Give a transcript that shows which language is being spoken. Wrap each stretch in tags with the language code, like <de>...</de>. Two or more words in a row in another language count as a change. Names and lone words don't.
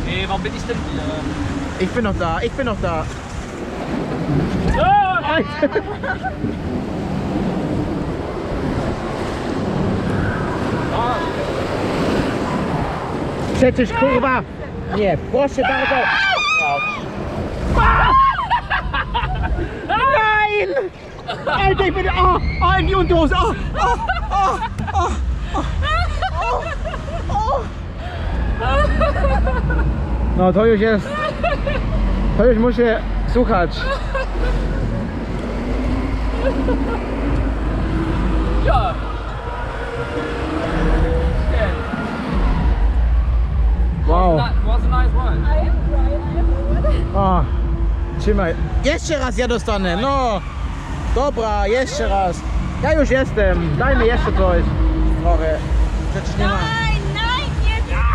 <de>warum bin ich denn hier? Ich bin noch da, ich bin noch da.</de> <pl>Przecież kurwa! Nie, proszę bardzo!</pl> <de>Nein! Alter, ich bin... Oh, oh, in die Unterhose! Oh, oh, oh, oh, oh, oh.</de> <pl>No to już jest... To już muszę słuchać.</pl> <de>Ja! Wow.</de> <en>Was a nice one.</en> <pl>O, trzymaj. Jeszcze raz ja dostanę, no. Dobra, jeszcze raz. Ja już jestem. Daj mi jeszcze coś. Trochę. Przecież nie ma.</pl> <de>Nein, nein, jetzt!</de>